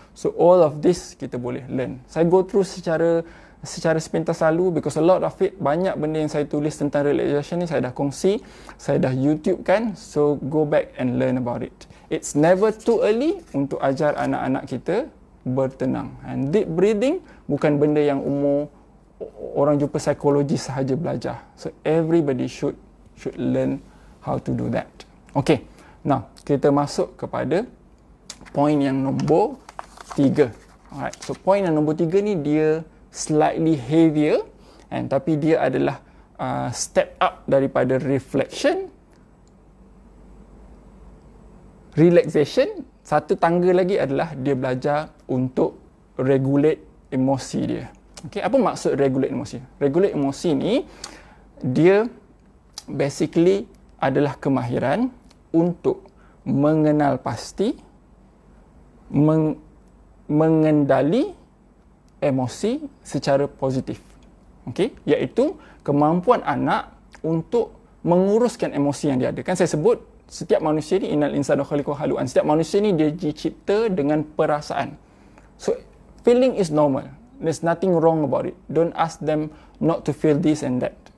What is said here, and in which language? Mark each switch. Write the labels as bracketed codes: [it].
[en] So all of this [ms] kita boleh learn. Saya go through secara sepintas lalu because a lot of it, banyak benda yang saya tulis tentang relaxation ni saya dah kongsi, saya dah YouTube kan, so go back and learn about it. [en] It's never too early [ms] untuk ajar anak-anak kita bertenang. And deep breathing bukan benda yang orang jumpa psikologis sahaja belajar. [en] So everybody should learn how to do that. [ms] Okay, now kita masuk kepada point yang nombor 3. Alright, so point yang nombor 3 ni dia slightly heavier, tapi dia adalah step up daripada reflection, relaxation. Satu tangga lagi adalah dia belajar untuk regulate emosi dia. Okay, apa maksud regulate emosi? Regulate emosi ni dia basically adalah kemahiran untuk mengenal pasti, mengendali emosi secara positif. Okey, iaitu kemampuan anak untuk menguruskan emosi yang dia ada. Kan saya sebut setiap manusia ni [ar] innal insana khuliqa halu'an. [ms] Setiap manusia ni dia dicipta dengan perasaan. [en] So feeling is normal. There's nothing wrong about it. Don't ask them not to feel this and that.